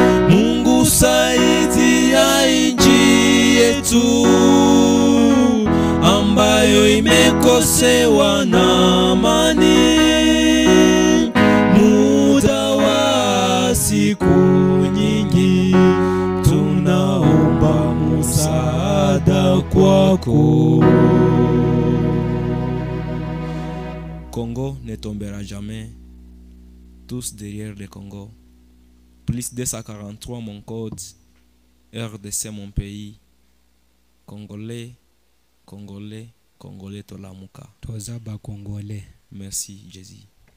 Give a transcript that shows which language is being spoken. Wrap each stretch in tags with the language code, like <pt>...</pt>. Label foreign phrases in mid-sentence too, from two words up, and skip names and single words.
<sw>Mungu, saidia nchi yetu ambayo imekosewa na amani. Muda wa siku nyingi tunaomba msaada kwako.</sw> <fr>Congo ne tombera jamais. Tous derrière le Congo. Plus deux cent quarante-trois, mon code. R D C, mon pays.</fr> <ln>Congolais, Congolais, Congolais, tolamuka. Toza ba Congolais. Merci, Jésus.</ln>